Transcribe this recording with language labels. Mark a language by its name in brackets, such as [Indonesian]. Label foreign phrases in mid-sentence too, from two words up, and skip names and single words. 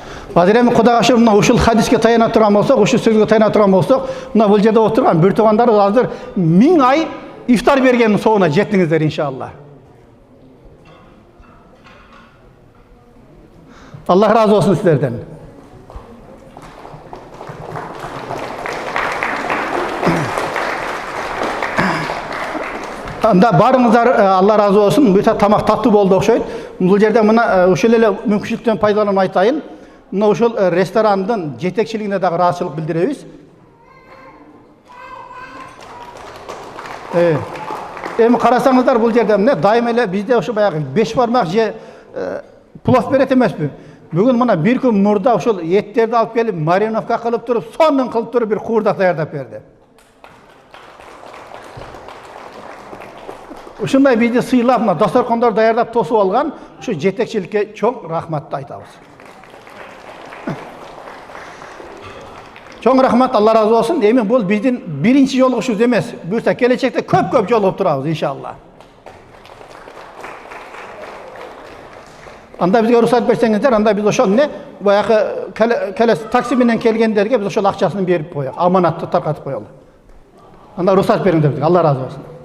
[Kyrgyz] Азыр эми Кудайга шүкүр мына ушул хадиске таяна турган болсок, ушул сөзгө таяна турган болсок, мына бул жерде отурган бир туугандар азыр 1000 ай ифтар бергенин соона жеттиңиздер иншалла. [Turkish] Allah razı olsun sizlerden. [Kyrgyz] Анда барыңыздар, [Turkish] Allah razı olsun. [Kyrgyz] Бүт тамак таттуу болду окшойт. Бул жерде мына ушул эле мүмкүнчүлүктөн пайдаланып айтайын. Мына ушул ресторандын жетекчилигине дагы ыраазычылык билдиребиз. Эми карасаңыздар бул жерде эмне? Дайым эле бизде ошо баягы 5 бармак же плов берет эмеспи? Бүгүн мына бир күн мурда ушул эттерди алып келип, мариновка кылып туруп, сонун кылып туруп бир куурдак даярдап берди. Ушундай бизди сыйлап, мына дасторкондор даярдап тосуп алган ушу жетекчиликке чоң рахматты айтабыз. Чоң рахмат, [Turkish] Allah razı olsun. [Kyrgyz] Эми бул биздин биринчи жолугушубуз эмес. Буюрса келечекте көп жолугуп турабыз иншалла. Анда бизге уруксат берсеңиздер, анда биз ошол эмне баягы келес такси менен келгендерге биз ошол акчасын берип коелу, аманатты таркатып коелу. Анда уруксат бериңдер бизге. [Turkish] Allah razı olsun.